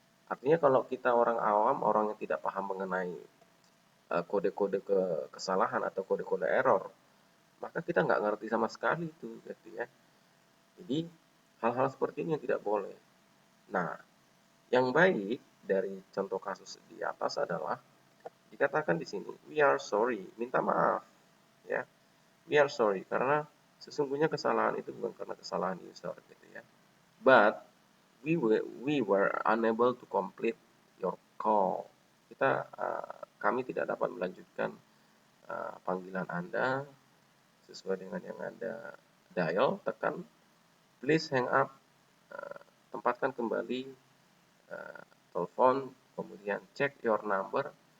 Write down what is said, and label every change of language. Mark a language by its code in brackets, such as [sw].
[id] Artinya kalau kita orang awam, orang yang tidak paham mengenai kode-kode kesalahan atau kode-kode error, maka kita nggak ngerti sama sekali itu gitu ya. Jadi hal-hal seperti ini yang tidak boleh. Nah, Yang baik dari contoh kasus di atas adalah dikatakan di sini, [en] we are sorry, [id] minta maaf, ya. [en] We are sorry [id] karena sesungguhnya kesalahan itu bukan karena kesalahan user gitu ya. [en] But we were unable to complete your call. [id] Kami tidak dapat melanjutkan panggilan Anda sesuai dengan yang Anda dial, tekan [en] please hang up, [id] tempatkan kembali telepon, kemudian [en] check your number.